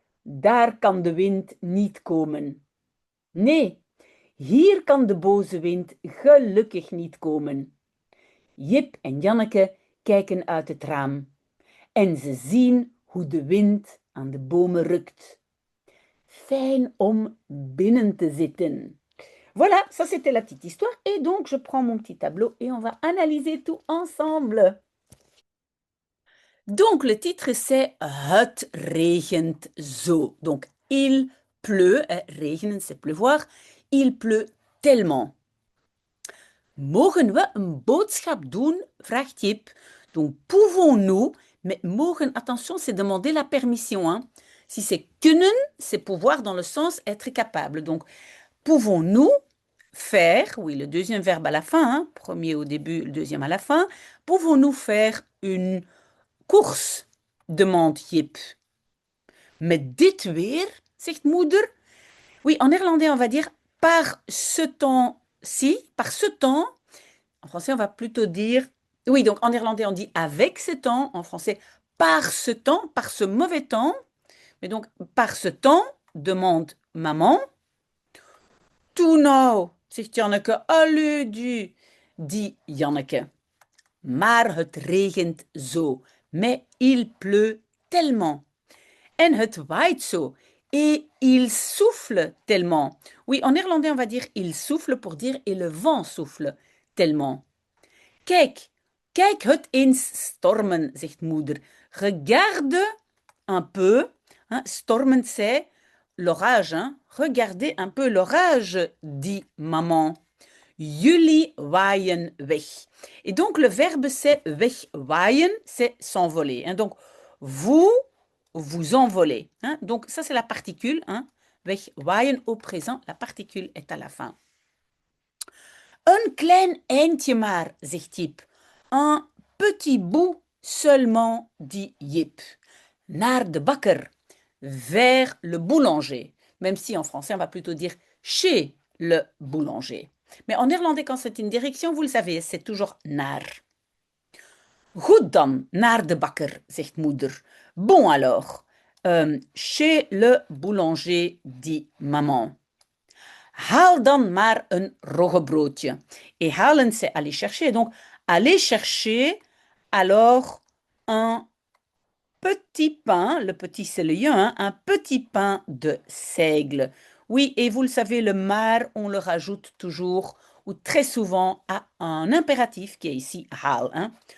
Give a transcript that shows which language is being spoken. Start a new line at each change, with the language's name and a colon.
Dutch: Daar kan de wind niet komen. Nee, hier kan de boze wind gelukkig niet komen. Jip en Janneke kijken uit het raam en ze zien hoe de wind aan de bomen rukt. Fijn om binnen te zitten.
French: Voilà, ça c'était la petite histoire. Et donc, je prends mon petit tableau et on va analyser tout ensemble. Donc, le titre, c'est
Dutch: Het regent zo.
French: Donc, il pleut. Regenen, c'est pleuvoir. Il pleut tellement.
Dutch: Mogen we een boodschap doen? Vraagt Jip.
French: Donc, pouvons-nous, mais mogen, attention, c'est demander la permission. Hein. Si c'est kunnen, c'est pouvoir dans le sens être capable. Donc, pouvons-nous faire, oui, le deuxième verbe à la fin, hein, premier au début, le deuxième à la fin, pouvons-nous faire une course? Demande Jip.
Dutch: Met dit weer, zegt moeder.
French: Oui, en néerlandais, on va dire par ce temps-ci, par ce temps. En français, on va plutôt dire. Oui, donc en néerlandais, on dit avec ce temps. En français, par ce temps, par ce mauvais temps. Mais donc, par ce temps, demande maman.
Dutch: Toe nou, zegt Janneke.
French: Allee, du, dit Janneke.
Dutch: Maar het regent zo.
French: Mais il pleut tellement.
Dutch: En het waait zo.
French: Et il souffle tellement. Oui, en néerlandais, on va dire il souffle pour dire et le vent souffle tellement.
Dutch: Kijk, kijk het eens stormen, zegt moeder.
French: Regarde un peu, Hein, stormend, c'est l'orage. Hein. Regardez un peu l'orage, dit maman.
Dutch: Jullie waaien weg.
French: Et donc, le verbe, c'est wegwaaien, c'est s'envoler. Hein. Donc, vous, vous envolez. Hein. Donc, ça, c'est la particule. Hein. Wegwaaien au présent, la particule est à la fin.
Dutch: Een klein eindje maar, zegt Jip.
French: Un petit bout seulement, dit Jip.
Dutch: Naar de bakker,
French: vers le boulanger. Même si en français, on va plutôt dire chez le boulanger. Mais en néerlandais, quand c'est une direction, vous le savez, c'est toujours naar.
Dutch: Goed dan, naar de bakker, zegt moeder.
French: Bon alors, chez le boulanger, dit maman.
Dutch: Haal dan maar een roggebroodje.
French: Et halen, c'est aller chercher. Donc, aller chercher, alors, un petit pain, le petit c'est le je, hein, un petit pain de seigle. Oui, et vous le savez, le maar, on le rajoute toujours ou très souvent à un impératif qui est ici haal. Hein.